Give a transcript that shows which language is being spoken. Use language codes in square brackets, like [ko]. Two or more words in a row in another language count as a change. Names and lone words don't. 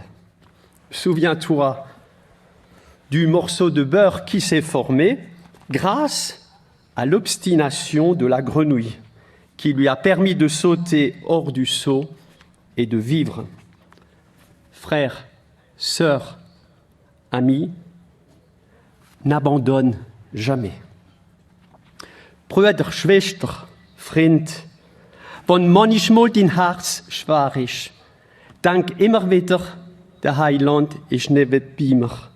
[fr] Souviens-toi du morceau de beurre qui s'est formé grâce à l'obstination de la grenouille qui lui a permis de sauter hors du seau et de vivre. Frères, sœurs, amis, n'abandonne jamais. [de] Brüder, Schwester, Freund, wenn manchmal dein Herz schwer ist, denk immer wieder, der Heiland ist neben bei mir.